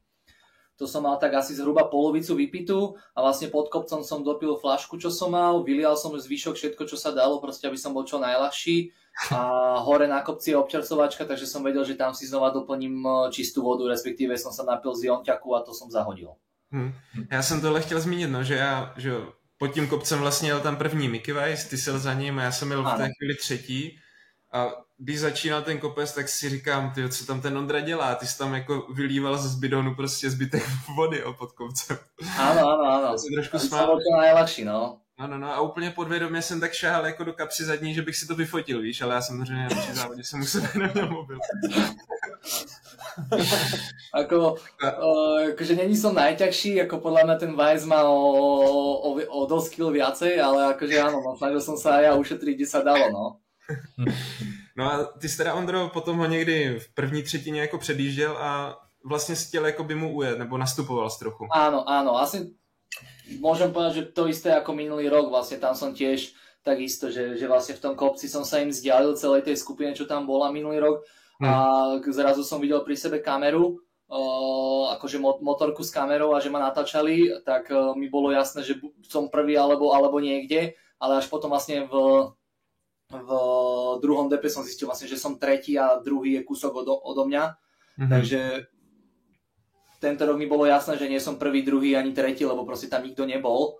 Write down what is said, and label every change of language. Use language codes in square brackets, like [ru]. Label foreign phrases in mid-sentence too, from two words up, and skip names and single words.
[sk] To som mal tak asi zhruba polovicu vypitú a vlastne pod kopcom som dopil fľašku, čo som mal, vylial som zvyšok všetko, čo sa dalo, proste aby som bol čo najľahší. A hore na kopci je občerstvovačka, takže som vedel, že tam si znova doplním čistú vodu, respektíve som sa napil z jonťaku a to som zahodil. [cs] Já jsem tohle chtěl zmínit, no, že pod tím kopcem vlastně jel tam první Mickey Weiss, ty jel za ním a já jsem jel v té chvíli třetí. A když začínal ten kopec, tak si říkám, tyjo, co tam ten Ondra dělá? Ty jsi tam jako vylíval z bidonu prostě zbytek vody pod kopcem. [sk] Áno. To si trošku smál. To bolo najľahší, no. [cs] No a úplně podvědomě jsem tak šahal jako do kapsy zadní, že bych si to vyfotil, víš, ale já samozřejmě při závodě jsem musel neměl mobil. [sk] Akože není som najťažší, ako podľa mňa ten Weiss má o dosť kil viacej, ale akože áno, snažil som sa aj ja ušetriť, kde sa dalo, no. [cs] No a ty jsi teda, Ondro, potom ho někdy v první třetině jako předjížděl a vlastně si chtěl jako by mu ujet, nebo nastupoval z trochu. [sk] Áno, asi môžem povedať, že to isté ako minulý rok, vlastne tam som tiež takisto, že vlastne v tom kopci som sa im vzdialil celej tej skupine, čo tam bola minulý rok a zrazu som videl pri sebe kameru, akože motorku s kamerou a že ma natáčali, tak mi bolo jasné, že som prvý alebo niekde, ale až potom vlastne v druhom DP som zistil vlastne, že som tretí a druhý je kúsok odo mňa, takže tento rok mi bolo jasné, že nie som prvý, druhý ani tretí, lebo proste tam nikto nebol.